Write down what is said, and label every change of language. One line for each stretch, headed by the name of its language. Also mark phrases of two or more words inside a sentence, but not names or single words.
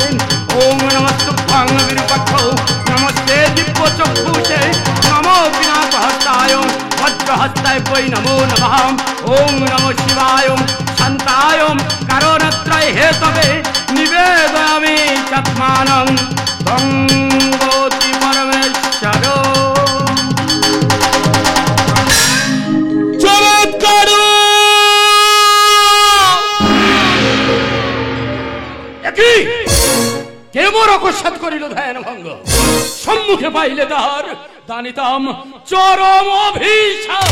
Sanskrit: ओम नमस्तुभ्यं विरूपाक्षौ नमस्ते दिव्यचक्षुषे नमो विनाशहस्ताय वज्रहस्ताय वै नमो नमः। ओम नमो शिवाय शान्ताय कारणत्रय हेतवे निवेदयामि चत्मानं गङ्गोति परमेश्वर।
Bangla: কেমন অকস্মাৎ করিল ধ্যান ভঙ্গ সম্মুখে পাইলে তাহার দানিতাম চরম অভিশাপ।